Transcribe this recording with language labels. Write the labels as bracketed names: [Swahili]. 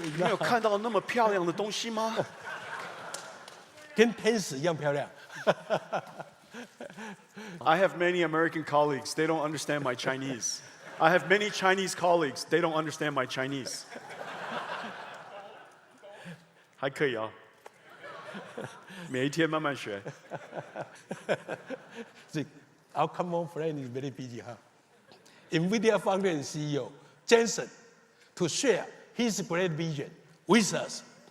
[Chinese] 你没有看到那么漂亮的东西吗？跟天使一样漂亮。 [English] I have many American colleagues. They don't understand my Chinese. I have many Chinese colleagues. They don't understand my Chinese. [Chinese] 还可以啊，每一天慢慢学。 [English] Our common friend is very busy, huh? Nvidia founder and CEO Jensen to share his great vision with us.